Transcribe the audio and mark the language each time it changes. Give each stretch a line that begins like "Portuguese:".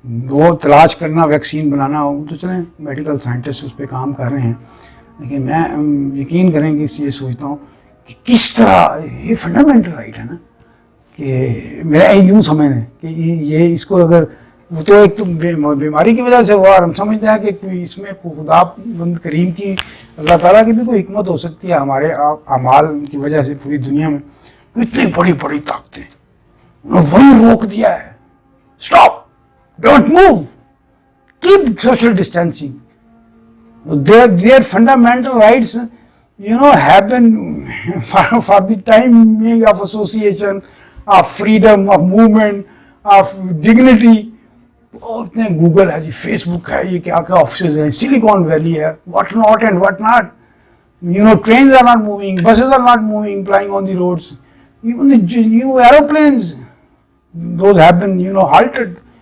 Urdu: وہ تلاش کرنا, ویکسین بنانا, وہ تو چلیں میڈیکل سائنٹسٹ اس پہ کام کر رہے ہیں, لیکن میں یقین کریں کہ یہ سوچتا ہوں کہ کس طرح یہ فنڈامنٹل رائٹ ہے نا, کہ میرا یوں سمجھ لیں کہ یہ اس کو اگر وہ تو ایک تو بیماری کی وجہ سے ہوا, اور ہم سمجھتے ہیں کہ اس میں خدا بند کریم کی, اللہ تعالیٰ کی بھی کوئی حکمت ہو سکتی ہے ہمارے اعمال کی وجہ سے. پوری دنیا میں اتنی بڑی بڑی طاقتیں, انہوں نے وہی روک دیا ہے,
English: Stop, don't move, keep social distancing. Their fundamental rights, have been for the time of association, of freedom, of movement, of dignity.
Urdu: اتنے گوگل ہے جی, فیس بک ہے, یہ کیا کیا آفسز ہیں, سلیکان ویلی ہے,
English: what not and what not. Trains are not moving, buses are not moving, flying on the roads. Even the aeroplanes, those have been, halted.